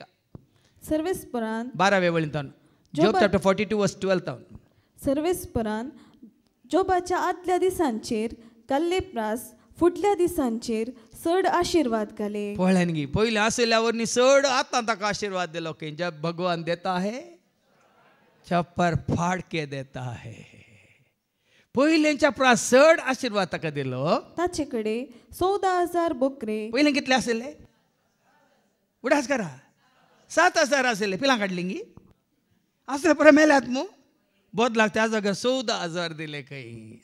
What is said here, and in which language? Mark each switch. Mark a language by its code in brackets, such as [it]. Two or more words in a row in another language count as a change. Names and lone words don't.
[kok] सर्वेस्परान 12व्या वळींतन जॉब चॅप्टर 42:12 सर्वेस्परान जोबाच्या आदल्या दिसांचेर घाल्ले प्रास फुडल्या दिसांचेर चड आशिर्वाद घाले. पळयन गी पयलीं आसल्यावर न्ही चड आतां ताका आशिर्वाद दिलो की [hi] जब भगवान देता है छप्पर फाड़ के देता है. [kok] पयलींच्या प्रास चड आशिर्वाद ताका दिलो. ताचे कडेन 14,000 बोकरे. पयलीं कितले आसले? उडास करा 7,000 आसले. पिलां काडली गी असले परत मेल्यात मू बोदलाक त्या जाग्यार 14,000 दिले खंय.